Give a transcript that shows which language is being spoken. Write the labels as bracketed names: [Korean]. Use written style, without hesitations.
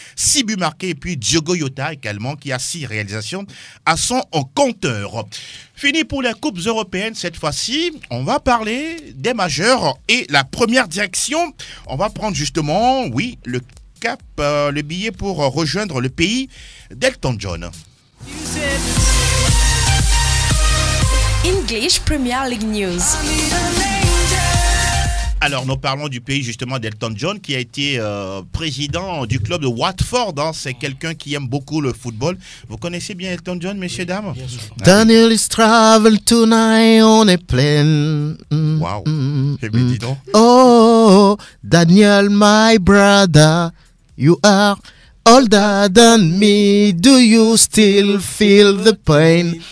[French] 6 buts marqués. Et puis Diogo Jota également qui a 6 réalisations à son compteur. Fini pour les Coupes européennes cette fois-ci. On va parler des majeurs et la première direction. On va prendre justement, le billet pour rejoindre le pays d'Elton John. [English] English Premier League News. [French] Alors, nous parlons du pays justement d'Elton John qui a été président du club de Watford. Hein. C'est quelqu'un qui aime beaucoup le football. Vous connaissez bien Elton John, messieurs, dames? [English] Daniel is travel tonight on a plane. [French] Wow. Eh bien, dis donc. [English] Oh, Daniel, my brother, you are older than me. Do you still feel the pain?